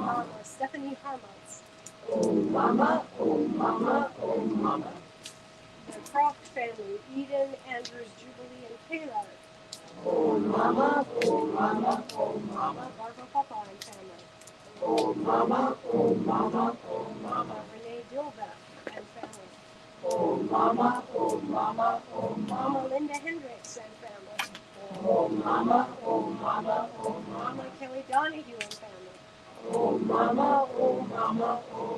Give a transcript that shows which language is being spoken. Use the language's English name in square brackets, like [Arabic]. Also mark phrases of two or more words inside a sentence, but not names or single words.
[English] Mama Stephanie Harmans, Om Mama, Om Mama, Om Mama. the Croft family, Eden, Andrews, Jubilee, and Kayla, Om Mama, Om Mama, Om Mama. Barbara Papa and family, Om Mama, Om Mama, Om Mama. Renee Dilbeck and family, Om Mama, Om Mama, Om Mama Mama. Linda Hendricks and family, Om Mama, Om Mama, Om Mama Mama. Kelly Donahue and family, Om Mama, Om Mama, Om Mama.